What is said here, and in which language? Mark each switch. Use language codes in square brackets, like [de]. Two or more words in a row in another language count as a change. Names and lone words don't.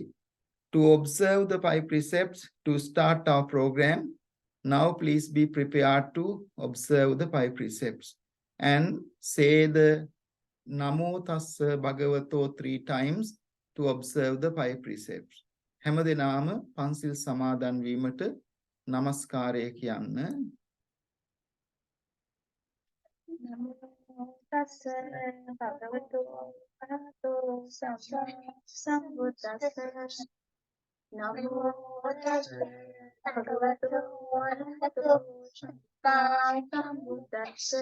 [en] To observe the 5 precepts to start our program, now please be prepared to observe the 5 precepts and say the [pi] Namo Tassa Bhagavato [en] 3 times to observe the 5 precepts. [si] හැම දිනම පන්සිල් සමාදන් වීමට නමස්කාරය කියන්න. [pi] Namo Tassa Bhagavato Arahato Sambuddhassa. Namo Tassa Bhagavato Arahato Sambuddhassa.